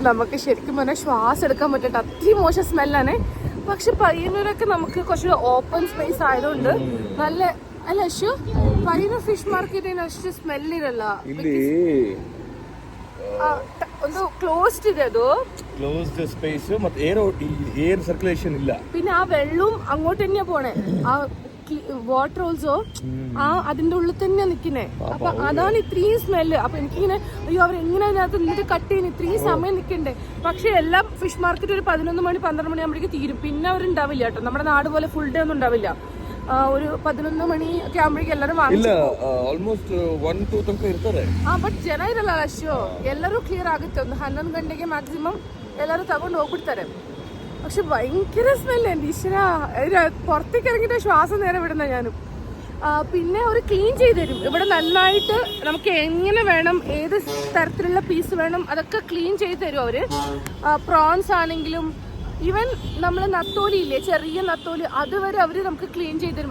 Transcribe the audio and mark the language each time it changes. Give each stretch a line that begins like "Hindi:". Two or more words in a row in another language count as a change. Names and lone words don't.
Malayalam: നമുക്ക് ശരിക്കും പറഞ്ഞാൽ ശ്വാസം എടുക്കാൻ പറ്റട്ടെ, അത്രയും മോശം സ്മെല്ലാണ്. പക്ഷെ പയ്യന്നൂരൊക്കെ നമുക്ക് കുറച്ച്
English: open space
Malayalam: ആയതുകൊണ്ട് നല്ല അല്ല അശു. പയ്യന്നൂർ
English: fish market
Malayalam: അಷ್ಟು സ്മെല്ലിരല്ല.
Kannada: ಒಂದು ಕ್ಲೋಸ್ಡ್ ಇದೆ, ಅದು
English: closed space
Kannada: ಮತ್ತೆ
English: air circulation
Kannada: ಇಲ್ಲ.
Malayalam: പിന്നെ ആ വെള്ളവും അങ്ങോട്ട് തന്നെയാ പോണേ. ആ
English: water also
Malayalam: അതിന്റെ ഉള്ളിൽ തന്നെയാ നിക്കുന്നേ. അപ്പൊ അതാണ് ഇത്രയും സ്മെല്ല്. അപ്പൊ എനിക്കിങ്ങനെ അയ്യോ, അവരെങ്ങനെ അതിനകത്ത് നിന്നിട്ട് കട്ട് ചെയ്യുന്നു, ഇത്രയും സമയം നിൽക്കണ്ടേ. പക്ഷെ എല്ലാം
English: fish market
Malayalam: ഒരു 11 മണി 12 മണി ആകുമ്പോഴേക്ക് തീരും. പിന്നെ അവരുണ്ടാവില്ല കേട്ടോ. നമ്മുടെ നാട് പോലെ
English: full day
Malayalam: ഒന്നും ഉണ്ടാവില്ല. ഒരു 11 മണി ഒക്കെ ആകുമ്പോഴേക്കും എല്ലാരും വാങ്ങിച്ചു.
Kannada: ಬಟ್ ಜನ ಇರಲ್ಲ ಅಷ್ಟು. ಎಲ್ಲರೂ ಕ್ಲಿಯರ್ ಆಗುತ್ತೆ. ಒಂದು 11 ಗಂಟೆಗೆ ಮ್ಯಾಕ್ಸಿಮಮ್ ಎಲ್ಲರೂ ತಗೊಂಡು ಹೋಗ್ಬಿಡ್ತಾರೆ.
Malayalam: പക്ഷെ ഭയങ്കര സ്മെല്ല്. എൻ്റെ ഈശ്വര, പുറത്തേക്ക് ഇറങ്ങിയിട്ട് ശ്വാസം നേരെ വിടുന്ന ഞാനും. പിന്നെ അവർ ക്ലീൻ ചെയ്ത് തരും ഇവിടെ നന്നായിട്ട്. നമുക്ക് എങ്ങനെ വേണം, ഏത് തരത്തിലുള്ള പീസ് വേണം, അതൊക്കെ ക്ലീൻ ചെയ്ത് തരും അവര്. പ്രോൺസ് ആണെങ്കിലും ഈവൻ നമ്മൾ നത്തോലി ഇല്ലേ, ചെറിയ നത്തോലി, അതുവരെ അവർ നമുക്ക് ക്ലീൻ ചെയ്ത് തരും.